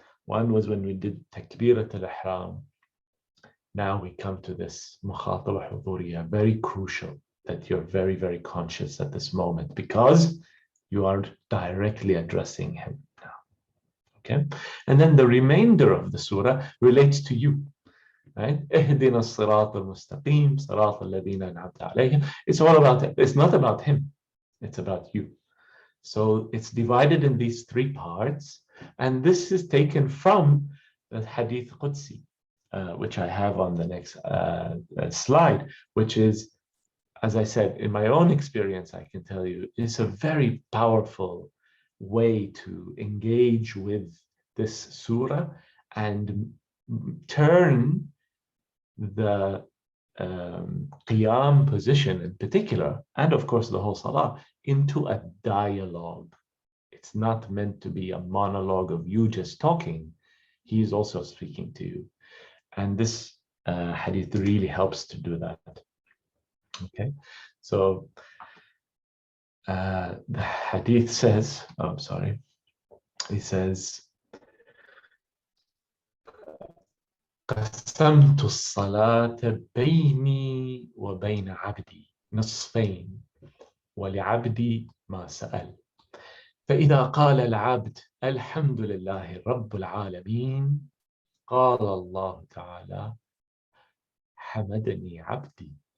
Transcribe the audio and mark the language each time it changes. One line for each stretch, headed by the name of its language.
English: One was when we did takbirat al-ihram. Now we come to this mukhataba huduriyya, very crucial that you're very, very conscious at this moment because you are directly addressing him now. Okay, and then the remainder of the surah relates to you. Right?
Arabic: اهدنا الصراط المستقيم صراط الذين أنعمت عليهم.
English: It's all about it. It's not about him. It's about you. So it's divided in these three parts, and this is taken from the Hadith Qudsi, which I have on the next slide, which is, as I said, in my own experience, I can tell you, it's a very powerful way to engage with this surah and turn the qiyam position in particular, and of course the whole salah, into a dialogue. It's not meant to be a monologue of you just talking. He is also speaking to you. And this hadith really helps to do that. Okay, so the hadith says, he says,
Arabic: قسمت الصلاة بيني وبين عبدي نصفين ولعبدي ما سأل فإذا قال العبد الحمد لله رب العالمين قال الله تعالى حمدني عبدي